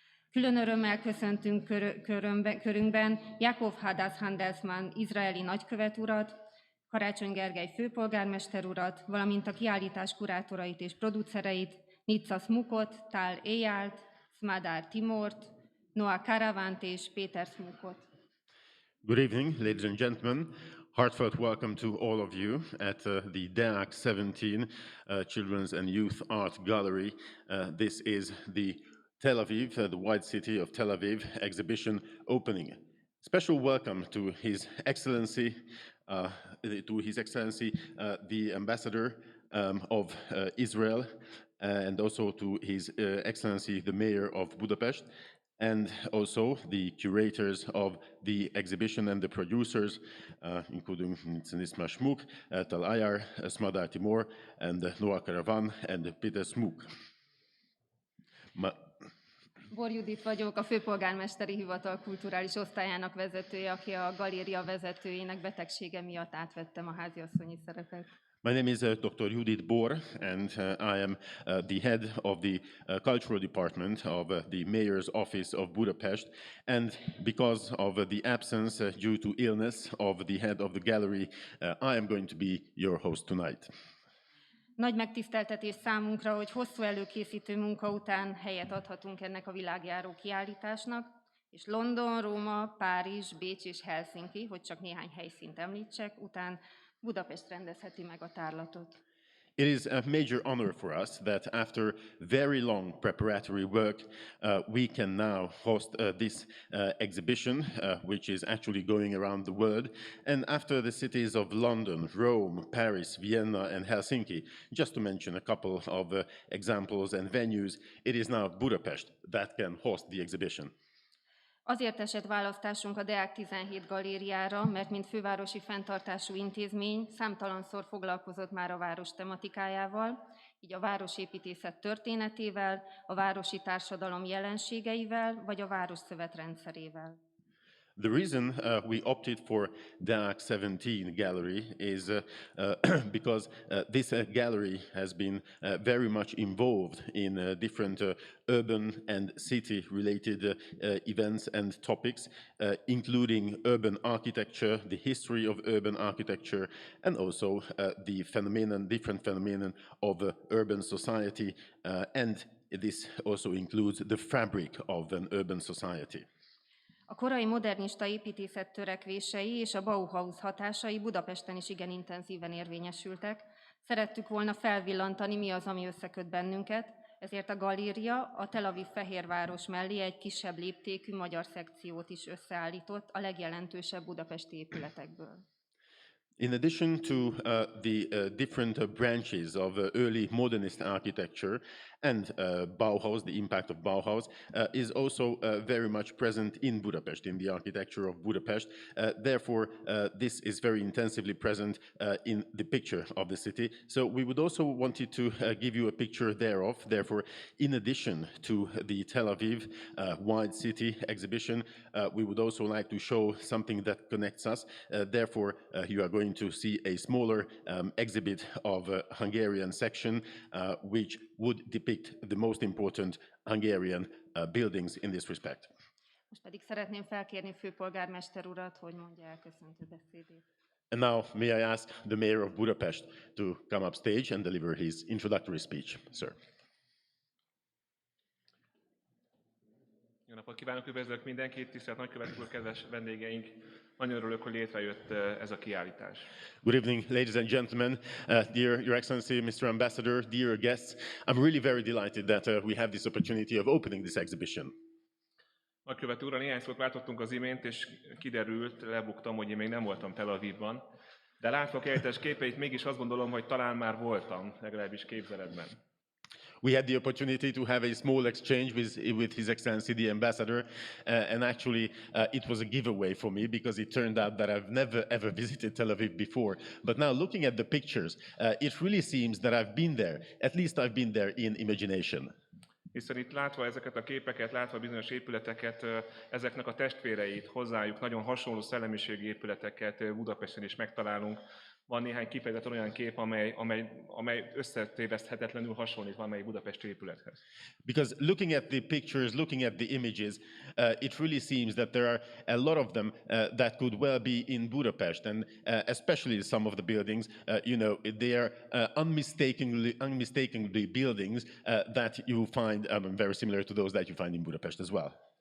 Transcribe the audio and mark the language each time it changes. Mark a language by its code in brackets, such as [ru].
[hu] Külön örömmel köszöntünk körünkben Jakov Handelsman izraeli nagykövet urat, Karácsony Gergely főpolgármester urat, valamint a kiállítás kurátorait és producereit, Nica Smukot, Tal Eyalt, Smadar Timort, Noah Karavant és Péter Smukot. [en] Good evening, ladies and gentlemen. Heartfelt welcome to all of you at the Deák17 Children's and Youth Art Gallery. This is the Tel-AVIV, the White City of Tel Aviv exhibition opening. Special welcome to His Excellency, the Ambassador of Israel, and also to His Excellency, the Mayor of Budapest, and also the curators of the exhibition and the producers, including Nisma Smuk, Tal Ayar, Smadar Timor, and Noah Karavan, and Peter Smuk. [hu] Bor Judit vagyok, a főpolgármesteri hivatal kulturális osztályának vezetője, aki a galéria vezetőjének betegsége miatt átvettem a háziasszonyi szerepet. [en] My name is Dr. Judith Bor, and I am the head of the cultural department of the Mayor's Office of Budapest. And because of the absence due to illness of the head of the gallery, I am going to be your host tonight. [hu] Nagy megtiszteltetés számunkra, hogy hosszú előkészítő munka után helyet adhatunk ennek a világjáró kiállításnak, és London, Róma, Párizs, Bécs és Helsinki, hogy csak néhány helyszínt említsek, után Budapest rendezheti meg a tárlatot. [en] It is a major honor for us that after very long preparatory work, we can now host this exhibition, which is actually going around the world. And after the cities of London, Rome, Paris, Vienna, and Helsinki, just to mention a couple of examples and venues, it is now Budapest that can host the exhibition. [hu] Azért esett választásunk a Deák17 Galériára, mert mint fővárosi fenntartású intézmény számtalanszor foglalkozott már a város tematikájával, így a városépítészet történetével, a városi társadalom jelenségeivel, vagy a városszövet rendszerével. [en] The reason we opted for Deák17 Gallery is because this gallery has been very much involved in different urban and city-related events and topics, including urban architecture, the history of urban architecture, and also the different phenomenon of urban society, and this also includes the fabric of an urban society. [hu] A korai modernista építészet törekvései és a Bauhaus hatásai Budapesten is igen intenzíven érvényesültek. Szerettük volna felvillantani, mi az, ami összeköt bennünket, ezért a galéria a Tel-AVIV Fehér Város mellé egy kisebb léptékű magyar szekciót is összeállított a legjelentősebb budapesti épületekből. [en] In addition to the different branches of early modernist architecture and Bauhaus, the impact of Bauhaus is also very much present in Budapest, in the architecture of Budapest. Therefore, this is very intensively present in the picture of the city. So we would also wanted to give you a picture thereof. Therefore, in addition to the Tel-AVIV Wide City exhibition, we would also like to show something that connects us. Therefore, you are going to see a smaller exhibit of a Hungarian section, which would depict the most important Hungarian buildings in this respect. [hu] Most pedig szeretném felkérni főpolgármester urat, hogy mondja el köszöntő beszédét. [en] And now, may I ask the mayor of Budapest to come up stage and deliver his introductory speech, sir. [hu] Jó napot kívánok, üdvözlök mindenkit, tisztelt nagykövet úr, kedves vendégeink! Nagyon örülök, hogy létrejött ez a kiállítás. [en] Good evening, ladies and gentlemen, dear Your Excellency, Mr. Ambassador, dear guests. I'm really very delighted that we have this opportunity of opening this exhibition. [hu] Nagykövet úrral néhány szót váltottunk az imént, és kiderült, lebuktam, hogy én még nem voltam Tel-Avivban, de látva kiállítás képeit mégis azt gondolom, hogy talán már voltam, legalábbis képzeletben. [en] We had the opportunity to have a small exchange with His Excellency the Ambassador, and actually it was a giveaway for me because it turned out that I've never ever visited Tel Aviv before. But now looking at the pictures, it really seems that I've been there. At least I've been there in imagination. [hu] Hiszen itt látva ezeket a képeket, látva bizonyos épületeket, ezeknek a testvéreit, hozzájuk nagyon hasonló szellemiségi épületeket Budapesten is megtalálunk. Van néhány kifejezetten olyan kép, amely összetéveszthetetlenül hasonlít valamelyik budapesti épülethez. [en] Because looking at the pictures, looking at the images, it really seems that there are a lot of them that could well be in Budapest, and especially some of the buildings, they are unmistakably buildings that you find very similar to those that you find in Budapest as well.